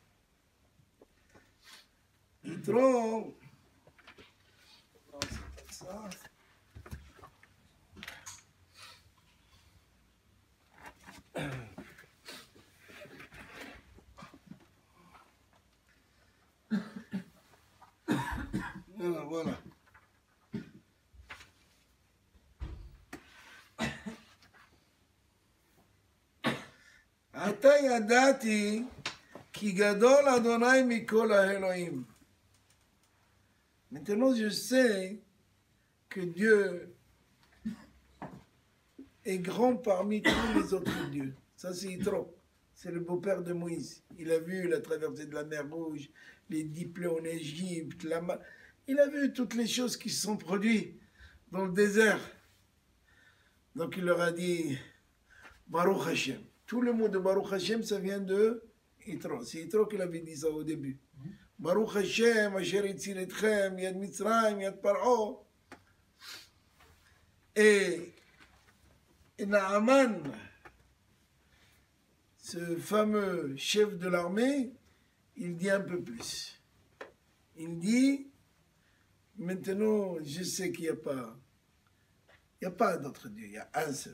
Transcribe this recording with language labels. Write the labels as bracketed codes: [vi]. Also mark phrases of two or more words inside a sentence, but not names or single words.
[fr] Yitro, ça. Voilà. [he] עתה ידעתי כי גדול אדוני מכל האלוהים. [fr] Maintenant je sais que Dieu est grand parmi tous les autres dieux. Ça c'est Yitro. c'est le beau-père de Moïse. Il a vu la traversée de la mer Rouge, les 10 plaies en Égypte, il a vu toutes les choses qui se sont produites dans le désert. Donc il leur a dit [he] ברוך השם. [fr] Tout le mot de [he] ברוך השם, [fr] ça vient de Yitro. C'est Yitro qui l'avait dit ça au début. [he] ברוך השם, אשר הציל אתכם, יד מצרים, יד פרעה. [fr] Et Naaman, ce fameux chef de l'armée, il dit un peu plus. Il dit, maintenant, je sais qu'il n'y a pas d'autre Dieu, il y a un seul.